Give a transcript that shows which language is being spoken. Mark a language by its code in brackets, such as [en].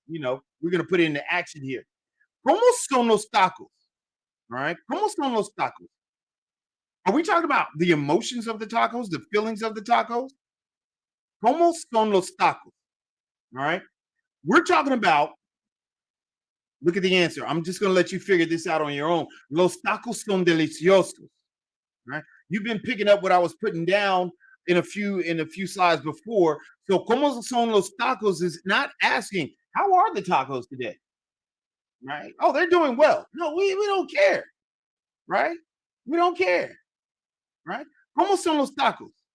[en] We're going to put it into action here. [es] ¿Cómo son los tacos? [en] All right. ¿Cómo son los tacos? Are we talking about the emotions of the tacos, the feelings of the tacos? [es] ¿Cómo son los tacos? [en] All right. We're talking about, look at the answer. I'm just going to let you figure this out on your own. [es] Los tacos son deliciosos. [en] Right? You've been picking up what I was putting down in a few slides before. So, [es] ¿cómo son los tacos [en] is not asking, how are the tacos today? Right? Oh, they're doing well. No, we don't care. Right? We don't care. Right? [es] ¿Cómo son los tacos?